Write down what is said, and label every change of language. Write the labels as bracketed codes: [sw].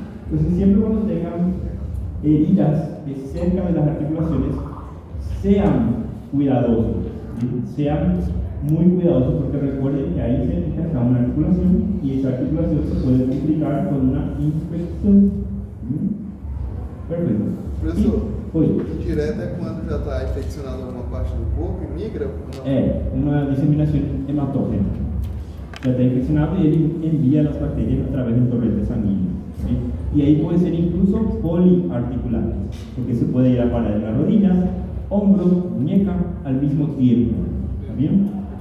[es] Entonces, siempre cuando tengan heridas cerca de las articulaciones, sean cuidadosos, sean muy cuidadosos, porque recuerden que ahí se encaja una articulación y esa articulación se puede complicar con una infección. Perfecto. [pt] Professor, direto é quando já está infeccionado alguma parte do corpo e migra? Uma disseminação hematógena. Já está infeccionado [es] y él envía las bacterias a través del torrente sanguíneo. ¿Sí? Y ahí puede ser incluso poliarticular, porque se puede ir a parar en la rodilla, hombro, muñeca al mismo tiempo. ¿Está bien?